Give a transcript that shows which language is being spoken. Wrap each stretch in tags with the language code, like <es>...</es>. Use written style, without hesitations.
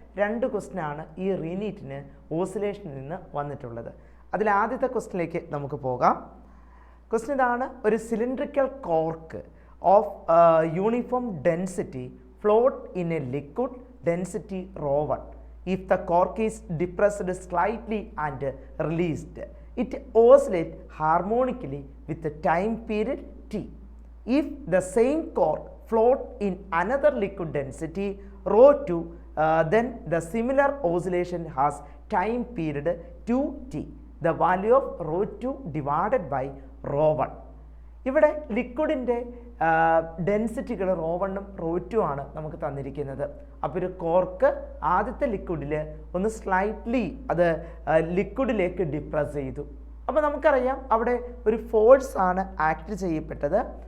<ml>2 ക്വസ്റ്റ്യനാണ് ഈ റീനീറ്റിന് ഓസിലേഷനിൽ നിന്ന് വന്നിട്ടുള്ളത്. അതിൽ ആദ്യത്തെ ക്വസ്റ്റ്യനിലേക്ക് നമുക്ക് പോകാം. ക്വസ്റ്റ്യൻ ഇതാണ്: ഒരു</ml> <en>Cylindrical cork of uniform density float in a liquid density ρ1. If the cork is depressed slightly and released, it oscillates harmonically with the time period t. If the same cork float in another liquid density ρ2, then the similar oscillation has time period 2t. The value of ρ2 divided by ρ1.</en> <ml>ഇവിടെ ലിക്വിഡിൻ്റെ ഡെൻസിറ്റികൾ ρ1ഉം ρ2 ആണ് നമുക്ക് തന്നിരിക്കുന്നത്. അപ്പോൾ ഒരു cork ആദ്യത്തെ ലിക്വിഡിൽ ഒന്ന് slightly അത് ലിക്വിഡിലേക്ക് depress ചെയ്തു. അപ്പോൾ നമുക്കറിയാം അവിടെ ഒരു ഫോഴ്സ് ആണ് ആക്ട് ചെയ്യപ്പെട്ടത്.</ml>